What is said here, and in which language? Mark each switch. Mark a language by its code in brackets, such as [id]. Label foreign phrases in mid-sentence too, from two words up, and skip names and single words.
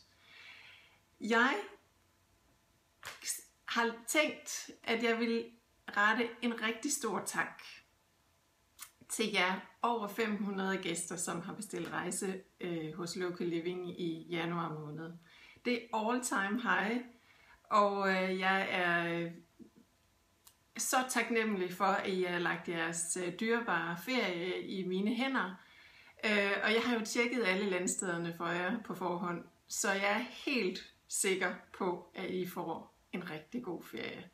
[da] Jeg har tænkt, at jeg vil rette en rigtig stor tak til jer over 500 gæster, som har bestilt rejse hos Local Living i januar måned. Det er [en] all time high, [da] og jeg er så taknemmelig for, at I har lagt jeres dyrebare ferie i mine hænder. Og jeg har jo tjekket alle landstederne for jer på forhånd, så jeg er helt sikker på, at I får en rigtig god ferie.